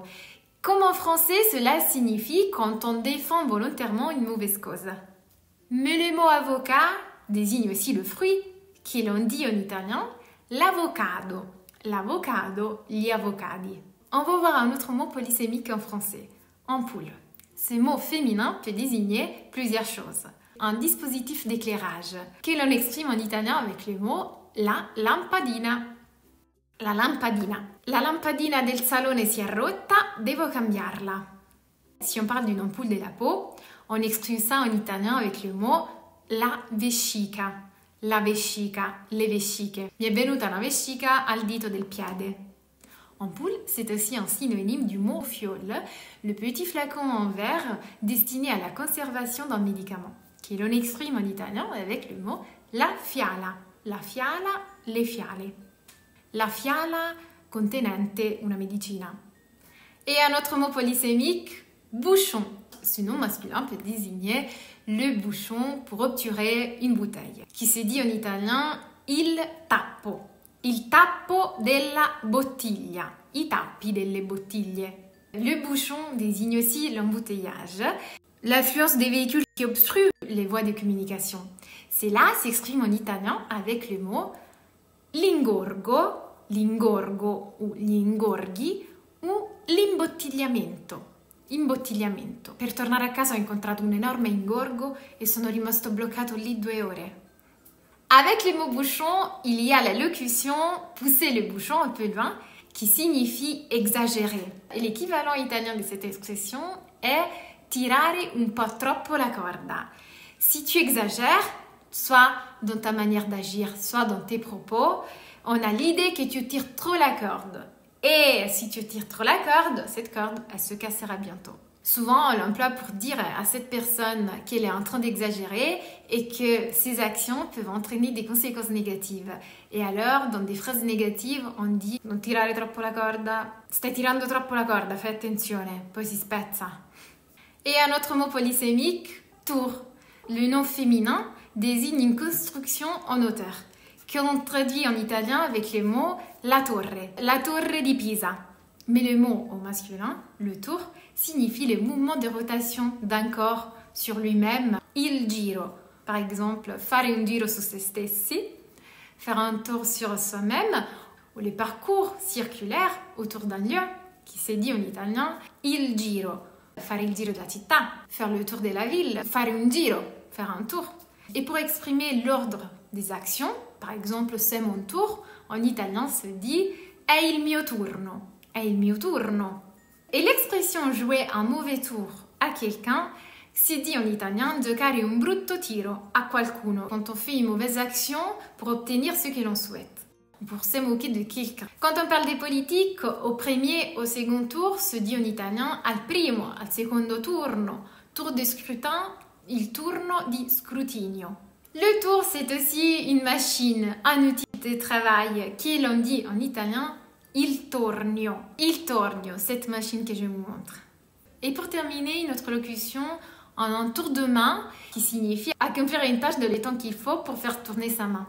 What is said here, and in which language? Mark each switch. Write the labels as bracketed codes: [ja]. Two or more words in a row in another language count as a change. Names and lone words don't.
[fr] Comme en français, cela signifie quand on défend volontairement une mauvaise cause. Mais le mot avocat désigne aussi le fruit, qui l'on dit en italien l'avocado. [it] L'avocado, gli avocadi. [fr] On va voir un autre mot polysémique en français, ampoule. Ce mot féminin peut désigner plusieurs choses. Un dispositif d'éclairage, que l'on exprime en italien avec le mot [it] la lampadina. La lampadina. La lampadina del salone si è rotta, devo cambiarla. [fr] Si on parle d'une ampoule de la peau, on exprime ça en italien avec le mot [it] la vescica. La vescica, le vesciche. Mi è venuta una vescica al dito del piede. [fr] Ampoule, c'est aussi un synonyme du mot fiole, le petit flacon en verre destiné à la conservation d'un médicament, que l'on exprime en italien avec le mot [it] la fiala. La fiala, le fiale. La fiala contenente una medicina. [fr] Et un autre mot polysémique, bouchon. Ce nom masculin peut désigner le bouchon pour obturer une bouteille, qui se dit en italien [it] il tappo. Il tappo della bottiglia, i tappi delle bottiglie. [fr] Le bouchon désigne aussi l'embouteillage, l'affluence des véhicules qui obstruent les voies de communication. Cela s'exprime en italien avec le mot [it] l'ingorgo, l'ingorgo [fr] ou [it] gli ingorghi [fr] ou l'imbottigliamento. [it] Imbottigliamento. Per tornare a casa ho incontrato un enorme ingorgo e sono rimasto bloccato lì 2 ore. [fr] Avec le mot bouchon, il y a la locution pousser le bouchon un peu loin qui signifie exagérer. Et l'équivalent italien de cette expression est [it] tirare un po' troppo la corda. [fr] Si tu exagères, soit dans ta manière d'agir, soit dans tes propos, on a l'idée que tu tires trop la corde. Et si tu tires trop la corde, cette corde, elle se cassera bientôt. Souvent, on l'emploie pour dire à cette personne qu'elle est en train d'exagérer et que ses actions peuvent entraîner des conséquences négatives. Et alors, dans des phrases négatives, on dit [it] non tirare troppo la corda, stai tirando troppo la corda, fai attenzione, poi si spezza. [fr] Et un autre mot polysémique, tour. Le nom féminin désigne une construction en hauteur, que l'on traduit en italien avec le mot [it] la torre di Pisa. [fr] Mais le mot au masculin, le tour, signifie le mouvement de rotation d'un corps sur lui-même, [it] il giro. [fr] Par exemple, [it] fare un giro su se stessi, [fr] faire un tour sur soi-même, ou le parcours circulaire autour d'un lieu, qui se dit en italien [it] il giro. Fare il giro della città, [fr] faire le tour de la ville, [it] fare un giro, [fr] faire un tour. Et pour exprimer l'ordre des actions, par exemple c'est mon tour, en italien se dit [it] è il mio turno. È il mio turno. [fr] Et l'expression jouer un mauvais tour à quelqu'un, si dit en italien [it] giocare un brutto tiro a qualcuno, [fr] quand on fait une mauvaise action pour obtenir ce que l'on souhaite, pour se moquer de quelqu'un. Quand on parle des politiques, au premier, au second tour, se dit en italien [it] al primo, al secondo turno, [fr] tour de scrutin, [it] il turno di scrutinio. [fr] Le tour, c'est aussi une machine, un outil de travail, qui l'on dit en italien [it] il tornio, [fr] cette machine que je vous montre. Et pour terminer, une autre locution en un tour de main qui signifie accomplir une tâche dans le temps qu'il faut pour faire tourner sa main.